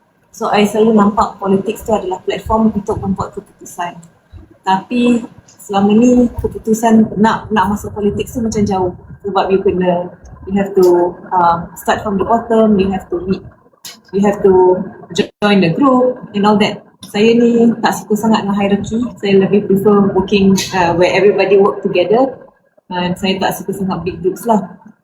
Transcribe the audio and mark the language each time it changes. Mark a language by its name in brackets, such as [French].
[Malay] So I selalu nampak politics tu adalah platform untuk membuat keputusan. Tapi selama ni keputusan nak masuk politics tu macam jauh, sebab [English] you have to start from the bottom, you have to meet, you have to join the group and all that. [Malay] Saya ni tak suka sangat dengan hierarchy. Saya lebih prefer [English] working where everybody work together, [Malay] dan saya tak suka sangat [English] big groups [Malay] lah.